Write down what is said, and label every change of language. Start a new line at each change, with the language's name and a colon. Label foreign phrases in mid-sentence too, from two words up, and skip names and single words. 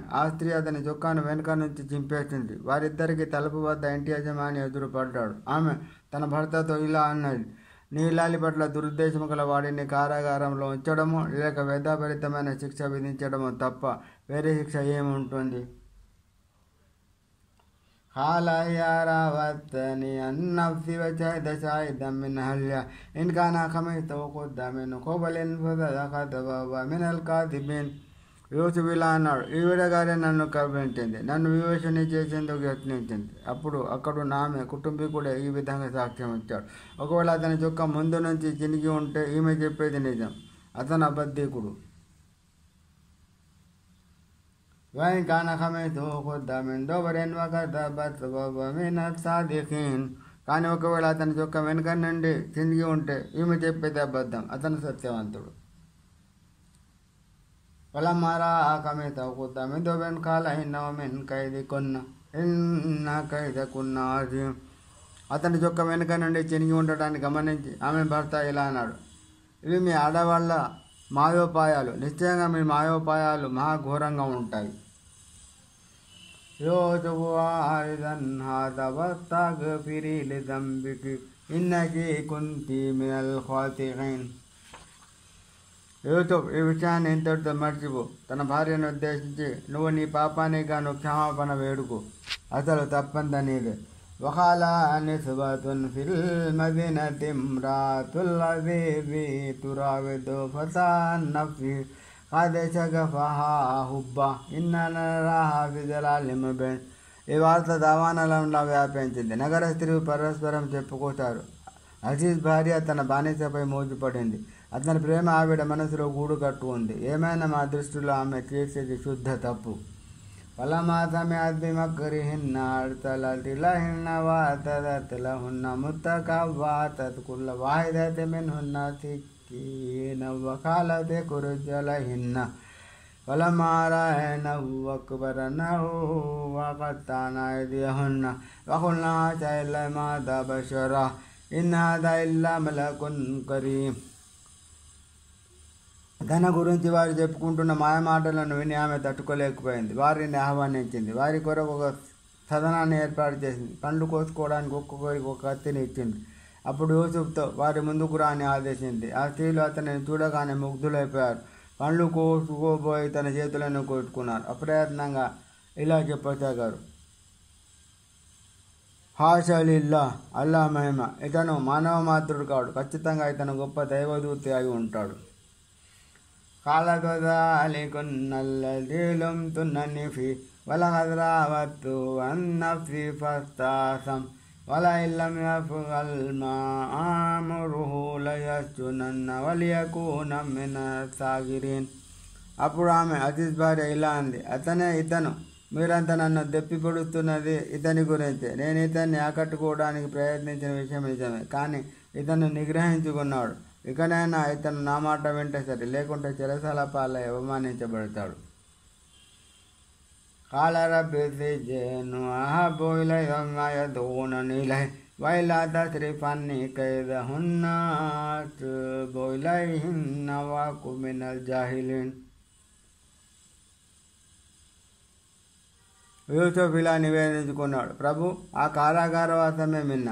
Telugu: ఆ స్త్రీ అతని చొక్కాను వెనుక నుంచి చింపేసింది. వారిద్దరికి తలుపు వద్ద ఇంటి యజమాని ఎదురుపడ్డాడు. ఆమె తన భర్తతో ఇలా అన్నది, నీ ఇల్లాలి పట్ల దురుద్దేశము గల వాడిని కారాగారంలో ఉంచడము లేక వేదాభరితమైన శిక్ష విధించడము తప్ప వేరే శిక్ష ఏముంటుంది?
Arabic: قال يا راودتني عن نفسي وشهد شاهد من أهلها إن كان قميصه قد من قبل فصدقت وهو من الكاذبين.
Telugu: యూసుఫ్ ఇలా అన్నాడు, ఈవిడగారే నన్ను కవ్వించింది, నన్ను వివేచన చేసేందుకు యత్నించింది. అప్పుడు అక్కడు ఆమె కుటుంబీకుడే ఈ విధంగా సాక్ష్యం ఇచ్చాడు. ఒకవేళ అతని చొక్క ముందు నుంచి చినిగి ఉంటే ఈమె చెప్పేది నిజం. అతను అబద్ధికుడు.
Arabic: وإن كان قميصه قد من دبر وكذبت وهو من الصادقين.
Telugu: కానీ ఒకవేళ అతని చొక్క వెనుక నుండి చిందిగి ఉంటే ఈమె చెప్పేది అబద్ధం. అతను సత్యవంతుడు.
Arabic: فلما رأى قميصه قد من دبر قال إنه من كيدكن إن كيدكن عظيم.
Telugu: అతని చొక్క వెనుక నుండి చినిగి ఉండటాన్ని గమనించి ఆమె భర్త ఇలా అన్నాడు, ఇవి మీ ఆడవాళ్ళ మాయోపాయాలు. నిశ్చయంగా మీ మాయోపాయాలు మహాఘోరంగా ఉంటాయి.
Arabic: يوسف أعرض عن هذا واستغفري لذنبك إنك كنت من الخاطئين.
Telugu: యూసుఫ్, ఈ విషయాన్ని ఇంతటితో మర్చిపో. తన భార్యను ఉద్దేశించి, నువ్వు నీ పాపానికి గాను క్షమాపణ వేడుకు. అసలు తప్పంతా నీదే.
Arabic: وقال نسوة في المدينة امرأة العزيز تراود فتى عن نفسه قد شغفها حبا إنا نراها في ضلال مبين.
Telugu: ఈ వార్త దావానలంలా వ్యాపించింది. నగర స్త్రీలు పరస్పరం చెప్పుకుంటారు, అజీజ్ భార్య తన బానిసపై మోజుపడింది. అతని ప్రేమ ఆవిడ మనసులో గూడు కట్టు ఉంది. ఏమైనా మా దృష్టిలో ఆమె చేసేది శుద్ధ తప్పు.
Arabic: فلما سمعت بمكرهن أرسلت إليهن وأعتدت لهن متكأ وآتت كل واحدة منهن سكينا وقالت اخرج عليهن فلما رأينه أكبرنه وقطعن أيديهن وقلنا حاشا لله ما هذا بشرا إن هذا إلا ملك كريم.
Telugu: తన గురించి వారు చెప్పుకుంటున్న మాయమాటలను విని ఆమె తట్టుకోలేకపోయింది. వారిని ఆహ్వానించింది. వారి కొరకు ఒక సదనాన్ని ఏర్పాటు చేసింది. పండ్లు కోసుకోవడానికి ఒక్కొక్కరికి ఒక కత్తిని ఇచ్చింది. అప్పుడు యూసుఫ్తో వారి ముందుకు రాని ఆదేశించింది. ఆ స్త్రీలు అతనిని చూడగానే ముగ్ధులైపోయారు. పండ్లు కోసుకోబోయి తన చేతులను కొట్టుకున్నారు. అప్రయత్నంగా ఇలా చెప్పసాగారు,
Arabic: حاش لله,
Telugu: అల్లా మహిమ, ఇతను మానవ మాతృడు కాడు. ఖచ్చితంగా ఇతను గొప్ప దైవదూతి అయి ఉంటాడు.
Arabic: قالت وذلكن الذي لمتنني فيه ولقد راودته عن نفسي فاستعصم ولئن لم يفعل ما آمره ليسجنن وليكون من الصاغرين.
Telugu: అప్పుడు ఆమె అజీజ్ భార్య ఇలా అంది, ఇతను మీరంతా నన్ను దెప్పిపొడుస్తున్నది ఇతని గురించే. నేను ఇతన్ని ఆకట్టుకోవడానికి ప్రయత్నించిన విషయం నిజమే, కానీ ఇతను నిగ్రహించుకున్నాడు. ఇకనైనా ఇతను నా మాట వింటే సరే, లేకుంటే చెరసాల పాలై అవమానించబడతాడు.
Arabic: قال رب السجن أحب إلي مما يدعونني إليه وإلا تصرف عني كيدهن أصب إليهن وأكن من الجاهلين.
Telugu: యూసుఫ్ ఇలా నివేదించుకున్నాడు, ప్రభు, ఆ కారాగారవాసమే మిన్న.